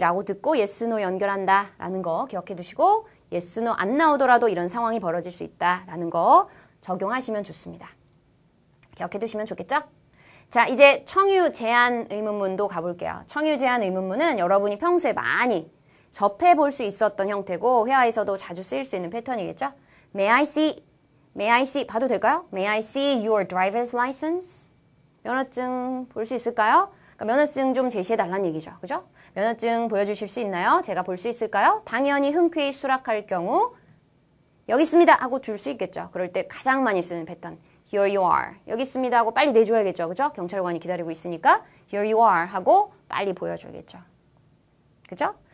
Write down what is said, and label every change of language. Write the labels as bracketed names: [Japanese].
[Korean] 라고 듣고 yes, no 연결한다 라는 거 기억해 두시고 yes, no 안 나오더라도 이런 상황이 벌어질 수 있다 라는 거 적용하시면 좋습니다. 기억해 두시면 좋겠죠? 자 이제 청유 제한 의문문도 가볼게요. 청유 제한 의문문은 여러분이 평소에 많이 접해볼 수 있었던 형태고 회화에서도 자주 쓰일 수 있는 패턴이겠죠? [English] May I see [Korean] 봐도 될까요? [English] May I see your driver's license? [Korean] 면허증 볼 수 있을까요? 그러니까 면허증 좀 제시해달라는 얘기죠. 그죠? 면허증 보여주실 수 있나요? 제가 볼 수 있을까요? 당연히 흔쾌히 수락할 경우 여기 있습니다 하고 줄 수 있겠죠. 그럴 때 가장 많이 쓰는 패턴 [English] Here you are. [Korean] 여기 있습니다 하고 빨리 내줘야겠죠. 그죠? 경찰관이 기다리고 있으니까 [English] Here you are [Korean] 하고 빨리 보여줘야겠죠. 그죠?